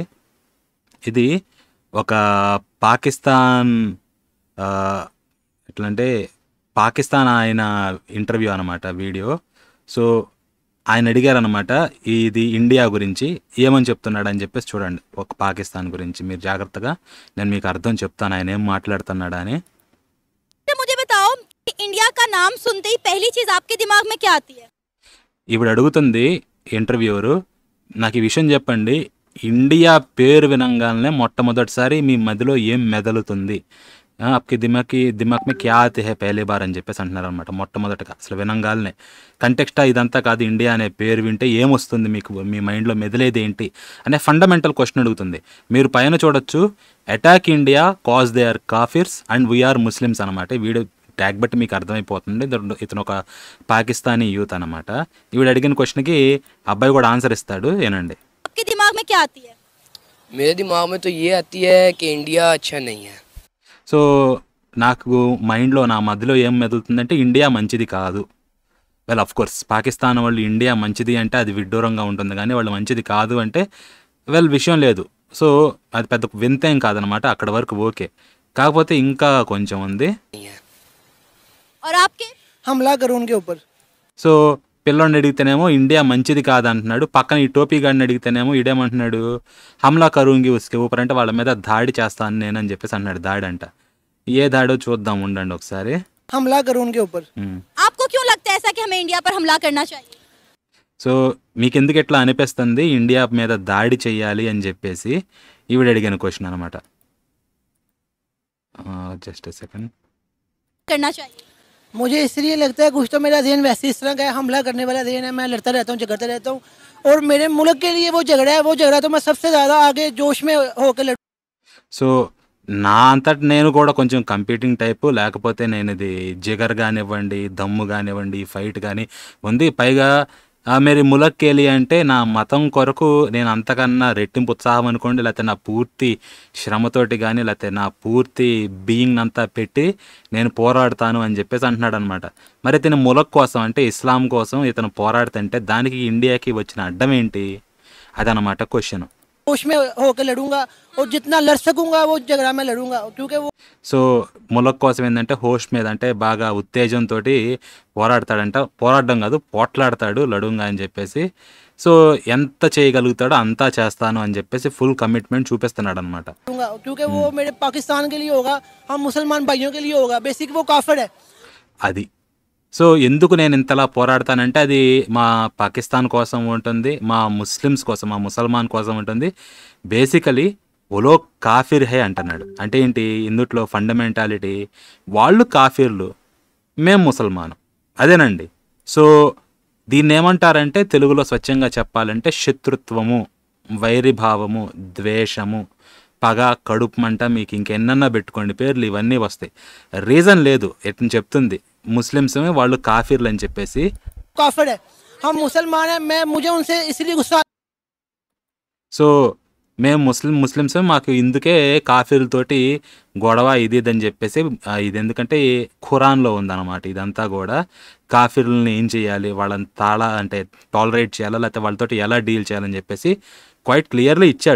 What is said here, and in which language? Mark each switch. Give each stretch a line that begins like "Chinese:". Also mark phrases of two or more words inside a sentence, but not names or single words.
Telugu: ఇది ఒక పాకిస్తాన్ ఎట్లంటే పాకిస్తాన్ ఆయన ఇంటర్వ్యూ అనమాట వీడియో. సో, ఆయన అడిగారనమాట ఇది ఇండియా గురించి ఏమని చెప్తున్నాడు అని చెప్పేసి చూడండి. ఒక పాకిస్తాన్ గురించి మీరు జాగ్రత్తగా, నేను మీకు అర్థం చెప్తాను ఆయన ఏం మాట్లాడుతున్నాడా అని.
Hindi: मुझे बताओ कि इंडिया का नाम सुनते ही पहली चीज आपके दिमाग में क्या आती है?
Telugu: ఇప్పుడు అడుగుతుంది ఇంటర్వ్యూవరు, నాకు ఈ విషయం చెప్పండి, ఇండియా పేరు వినంగానే మొట్టమొదటిసారి మీ మదిలో ఏం మెదలుతుంది?
Hindi: आपकी दिमाग में क्या आते है पहली बार
Telugu: అని చెప్పేసి అంటున్నారనమాట. మొట్టమొదటిగా అసలు వినంగానే కంటెక్స్టా ఇదంతా కాదు, ఇండియా అనే పేరు వింటే ఏమొస్తుంది మీకు, మీ మైండ్లో మెదిలేది ఏంటి అనే
English: fundamental question
Telugu: అడుగుతుంది. మీరు పైన చూడొచ్చు,
English: attack India cause they are kafirs and we are Muslims
Telugu: అనమాట. వీడియో ట్యాగ్ బట్టి మీకు అర్థమైపోతుంది. ఇతను ఒక
English: Pakistani youth
Telugu: అనమాట. ఈవిడ అడిగిన క్వశ్చన్కి అబ్బాయి కూడా ఆన్సర్ ఇస్తాడు, ఏనండి.
Hindi: आपके दिमाग में क्या आती है? मेरे दिमाग में तो ये आती है कि इंडिया अच्छा नहीं है.
Telugu: సో, నాకు మైండ్లో నా మధ్యలో ఏం మెదులుతుందంటే ఇండియా మంచిది కాదు.
English: well, of course
Telugu: పాకిస్తాన్ వాళ్ళు ఇండియా మంచిది అంటే అది విడ్డూరంగా ఉంటుంది, కానీ వాళ్ళు మంచిది కాదు అంటే విషయం లేదు. సో, అది పెద్ద వింతేం కాదనమాట. అక్కడ వరకు ఓకే. కాకపోతే ఇంకా కొంచెం ఉంది.
Hindi: और आपके? हमला करो उनके ऊपर.
Telugu: సో, పిల్లోడిని అడిగితేనేమో ఇండియా మంచిది కాదంటున్నాడు. పక్కన ఈ టోపీ గాడిని అడిగితేనేమో ఇడేమంటున్నాడు,
Hindi: हमला करूंगी उसके ऊपर
Telugu: అంటే వాళ్ళ మీద దాడి చేస్తాను నేనని చెప్పేసి అన్నాడు. దాడి అంట. ఏ దాడో చూద్దాం ఉండండి ఒకసారి.
Hindi: हमला करो उनके ऊपर. आपको क्यों लगता है ऐसा कि हमें इंडिया पर हमला करना चाहिए?
Telugu: సో, మీకెందుకు ఎట్లా అనిపిస్తుంది ఇండియా మీద దాడి చెయ్యాలి అని చెప్పేసి ఈవిడ అడిగిన క్వశ్చన్ అనమాట.
English: just second.
Hindi: करना चाहिए. मुझे इसलिए लगता है कुछ तो मेरा ज़हन वैसे इस तरह का है, हमला करने वाला ज़हन है. मैं लड़ता रहता हूँ, झगड़ता रहता हूँ, और मेरे मुल्क के लिए वो झगड़ा तो मैं सबसे ज़्यादा आगे जोश में होकर लड़.
Telugu: సో, నా అంతట నేను కూడా కొంచెం
English: competing type,
Telugu: లేకపోతే నేను ఇది జిగర్ కానివ్వండి, దమ్ము కానివ్వండి, ఫైట్ కానీ ఉంది. పైగా
Hindi: मेरी मुल्क के लिए
Telugu: అంటే నా మతం కొరకు నేను అంతకన్నా రెట్టింపు ఉత్సాహం అనుకోండి, లేకపోతే నా పూర్తి శ్రమతోటి కానీ, లేకపోతే నా పూర్తి బీయింగ్ అంతా పెట్టి నేను పోరాడతాను అని చెప్పేసి అంటున్నాడు అనమాట. మరి ఇతను ములక్ కోసం అంటే ఇస్లాం కోసం ఇతను పోరాడుతుంటే దానికి ఇండియాకి వచ్చిన అడ్డం ఏంటి, అదనమాట క్వశ్చన్.
Hindi: जोश में होकर लड़ूंगा, और जितना लड़ सकूंगा वो झगड़ा में लड़ूंगा, क्योंकि वो.
Telugu: సో, ములక్ కోసం ఏంటంటే హోష్ మీద అంటే బాగా ఉత్తేజంతో పోరాడతాడంట. పోరాడడం కాదు, పోట్లాడతాడు లడుంగా అని చెప్పేసి. సో, ఎంత చేయగలుగుతాడో అంతా చేస్తాను అని చెప్పేసి
English: full commitment
Telugu: చూపిస్తున్నాడు అనమాట.
Hindi: क्योंकि वो मेरे पाकिस्तान के लिए होगा, हम मुसलमान भाइयों के लिए होगा. बेसिक वो काफिर है.
Telugu: అది. సో, ఎందుకు నేను ఇంతలా పోరాడతానంటే అది మా పాకిస్తాన్ కోసం ఉంటుంది, మా ముస్లిమ్స్ కోసం, మా ముసల్మాన్ కోసం ఉంటుంది. బేసికలీ
Hindi: वोलो काफिर है
Telugu: అంటున్నాడు. అంటే ఏంటి, ఇందుట్లో ఫండమెంటాలిటీ, వాళ్ళు కాఫిర్లు, మేము ముసల్మాను, అదేనండి. సో, దీన్ని ఏమంటారంటే తెలుగులో స్వచ్ఛంగా చెప్పాలంటే శత్రుత్వము, వైరిభావము, ద్వేషము, పగ, కడుపు మంట, మీకు ఇంకెన్నన్నా పెట్టుకోండి పేర్లు, ఇవన్నీ వస్తాయి. రీజన్ లేదు. ఎట్లా చెప్తుంది ముస్లిమ్స్ వాళ్ళు కాఫిర్లు అని చెప్పేసి.
Hindi: काफिर है, हम मुसलमान हैं. मैं मुझे उनसे इसलिए गुस्सा.
Telugu: సో మేము ముస్లిమ్స్ మాకు ఇందుకే కాఫీర్లతోటి గొడవ ఇది అని చెప్పేసి ఇది ఎందుకంటే ఖురాన్లో ఉందన్నమాట. ఇదంతా కూడా కాఫీర్లని ఏం చేయాలి, వాళ్ళని అంటే టాలరేట్ చేయాలా, లేకపోతే వాళ్ళతోటి ఎలా డీల్ చేయాలని చెప్పేసి
English: quite clearly
Telugu: ఇచ్చాడు.